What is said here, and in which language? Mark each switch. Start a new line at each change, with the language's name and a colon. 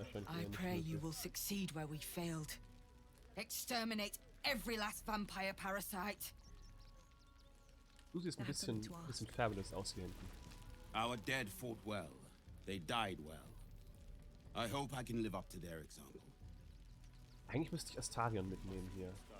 English: I pray you will succeed where we failed. Exterminate every last vampire parasite.
German: Du siehst ein bisschen fabulous aus hier hinten.
English: Our dead fought well. They died well. I hope I can live up to their example.
German: Eigentlich müsste ich Astarion mitnehmen hier.